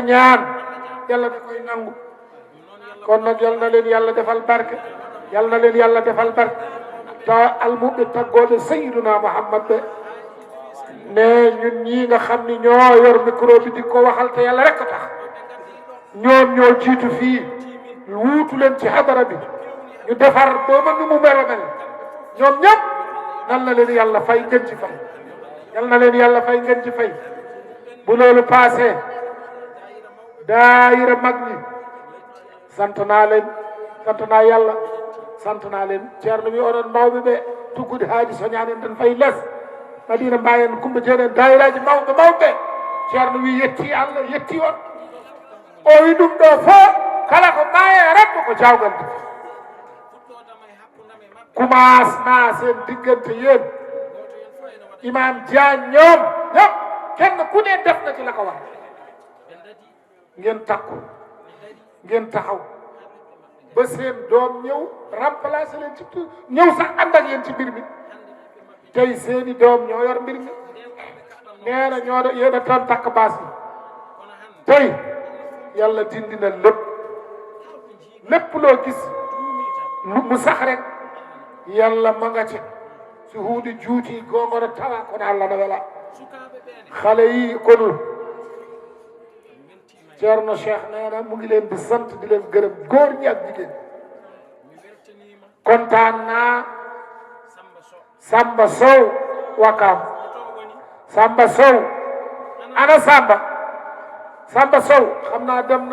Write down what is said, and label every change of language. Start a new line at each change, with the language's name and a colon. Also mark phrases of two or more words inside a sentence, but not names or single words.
Wolof: ñaan yàlla da koy nangu kon nag yal na leen yàlla defal barke yal na leen yàlla defal barke te almuɓe taggoode Sayyiduna Muhammad be ne ñun ñii nga xam ni ñoo yor micro bi di ko waxal te yàlla rek tax ñoom ñoo jiitu fii wuutu leen ci xadara bi ñu defar booba nu mu mel ñoom ñëpp nan la leen yàlla fay ngeen ci fay yal na leen yàlla fay ngeen ci fay bu loolu passé daayira mag ñi sant naa leen sant naa yàlla sant naa leen ceerno wi
Fula: oɗon mawɓe ɓe tuggude haaji soñanen tan fayi less madina mbayen kumba jeeɗen dayiraji mawɓe mawɓe
Wolof: ceerno wi
Fula: yetti allah yetti on o wi ɗum ɗo fof kala ko maaye rabbo ko jawgal de
Wolof: commencement sen diggante yéen imam Diagne ñoom ñëpp kenn ku ne def na ci la ko wax ngeen takku ngeen taxaw ba seen doom ñëw remplacer leen ci ñëw sax ànd ak yéen ci mbir mi tey seeni doom ñoo yor mbir mi nee na ñoo yéen a doon takk baas yi tey yàlla dindi na lépp loo gis mu sax rek yàlla ma nga ci
Fula: si huuɗi juuti gongono tawa kono allah no wela
Wolof: xale yi kono Ceerno Cheikh nee na mu ngi leen di sant di leen gërëm góor ñi ak jigéen kontaan naa Samba Sow Wakaam Samba Sow ana Samba Sow xam naa dem